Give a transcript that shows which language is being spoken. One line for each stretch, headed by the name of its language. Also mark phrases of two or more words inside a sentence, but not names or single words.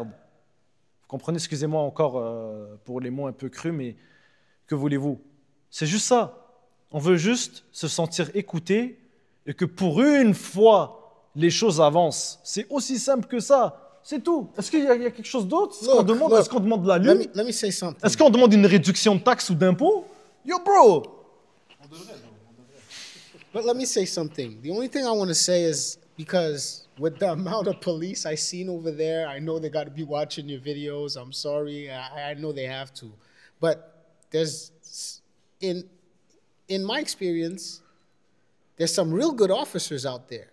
French: Vous comprenez, excusez-moi encore pour les mots un peu crus, mais que voulez-vous? C'est juste ça. On veut juste se sentir écouté et que pour une fois, les choses avancent. C'est aussi simple que ça. C'est tout. Est-ce qu'il y a quelque chose d'autre? Est-ce qu'on demande, est-ce qu'on demande de la lune?
English: Let me say something.
French: Est-ce qu'on demande une réduction de taxes ou d'impôts?
English: Yo, bro! But let me say something. The only thing I want to say is because with the amount of police I seen over there, I know they got to be watching your videos. I'm sorry. I know they have to. But there's, in my experience, there's some real good officers out there.